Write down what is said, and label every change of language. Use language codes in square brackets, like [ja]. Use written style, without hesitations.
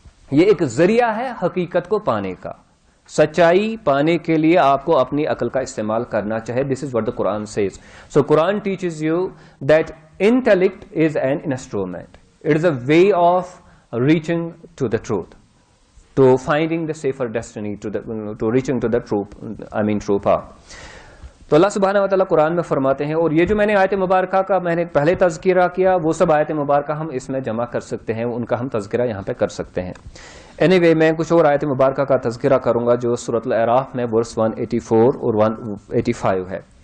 [ur] یہ ایک ذریعہ ہے حقیقت کو پانے کا. سچائی پانے کے لیے آپ کو اپنی عقل کا استعمال کرنا چاہے. [en] This is what the Quran says. So Quran teaches you that intellect is an instrument. It is a way of reaching to the truth, to finding the safer destiny, to reaching to the true path. [ur] تو اللہ سبحانہ وتعالیٰ قرآن میں فرماتے ہیں, اور یہ جو میں نے آیت مبارکہ کا میں نے پہلے تذکرہ کیا وہ سب آیت مبارکہ ہم اس میں جمع کر سکتے ہیں, ان کا ہم تذکرہ یہاں پہ کر سکتے ہیں. Anyway, میں کچھ اور آیت مبارکہ کا تذکرہ کروں گا جو سورۃ الاعراف میں ورس 184 اور 185 ہے.